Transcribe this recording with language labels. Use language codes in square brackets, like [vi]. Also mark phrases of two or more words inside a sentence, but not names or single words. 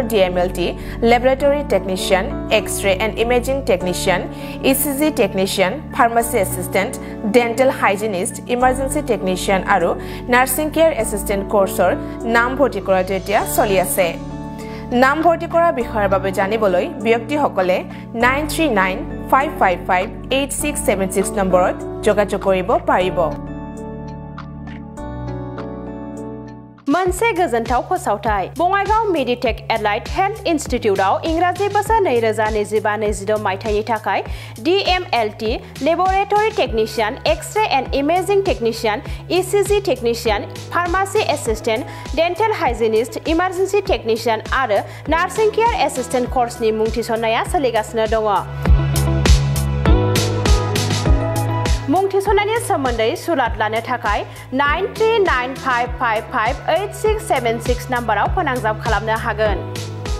[as] ডিএমএলটি লেবৰেটৰী টেকনিচিয়ান এক্স-ৰে এণ্ড ইমেজিং টেকনিচিয়ান ইচিজি টেকনিচিয়ান ফাৰ্মাচী এছিষ্টেণ্ট ডেণ্টেল হাইজিনিষ্ট ইমাৰ্জেঞ্চি টেকনিচিয়ান আৰু নাৰ্ছিং কেয়াৰ এছিষ্টেণ্ট কোৰ্চৰ নাম ভৰ্তি কৰাটো এতিয়া চলি আছে নাম ভৰ্তি কৰা বিষয়ৰ বাবে জানিবলৈ ব্যক্তিসকলে 9395558676 নম্বৰত যোগাযোগ কৰিব পাৰিব [brx] मोनसे गोजोनथाव फोसावथाय बङाइगाव मेडिटेक एलाइट हेल्थ इन्स्टिट्यूटआव इंराजि बोसोर 2025-26 मायथाइनि थाखाय DMLT लेबोरेटरी टेक्निशियन एक्स-रे एन्ड इमेजिंग टेक्निशियन ECG टेक्निशियन फार्मासी एसिस्टेंट डेंटल हाइजिनिस्ट इमार्जेंसी टेक्निशियन आरो नार्सिं केयार एसिस्टेंट कोर्सनि मुं थिसननाया सोलिगासिनो दङ मुं थिसननायनि सोमोन्दै सुलाद लानो थाखाय 9395558676 नाम्बाराव फोनांजाब खालामनो हागोन।